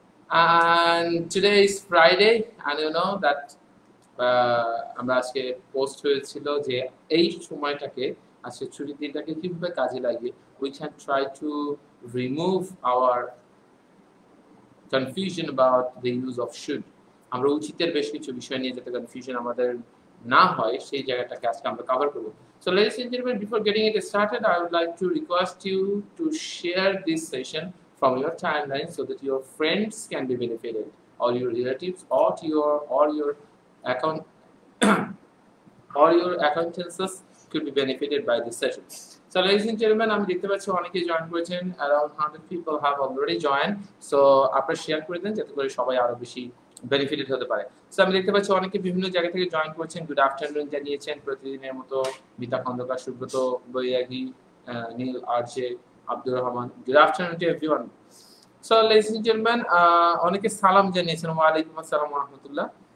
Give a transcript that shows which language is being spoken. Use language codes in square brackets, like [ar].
[en] And today is Friday, and you know that [bn] আমরা আজকে post হয়েছিল যে এই সময়টাকে আজকে ছুটির দিনটাকে কিভাবে কাজে লাগিয়ে [en] we can try to remove our confusion about the use of should. [bn] আমরা উচিতের বেশ কিছু বিষয় নিয়ে যাতে কনফিউশন আমাদের না হয় সেই জায়গাটাকে আজকে আমরা কভার করব. [en] So ladies and gentlemen, before getting it started, I would like to request you to share this session from your timeline so that your friends can be benefited, or your relatives, or your account or your acquaintances could be benefited by this session. So ladies and gentlemen, [bn] আমি দেখতে পাচ্ছি অনেকে join করেছেন, [en] around 100 people have already joined. [bn] So আপনারা share করে দেন যাতে করে সবাই আরো বেশি বেনিফিটেড হতে পারে. সো আমি দেখতে পাচ্ছি অনেকে বিভিন্ন জায়গা থেকে জয়েন করেছেন, গুড আফটারনুন জানিয়েছেন প্রতিদিনের মতো মিতা খন্দকার, সুব্রত বৈরাগী, নীল RJ, Abdur Rahman. [en] Good afternoon to everyone. [bn] So [en] ladies and gentleman, [bn] অনেকে সালাম জানিয়েছেন, ওয়া আলাইকুম আসসালাম ওয়া রাহমাতুল্লাহ.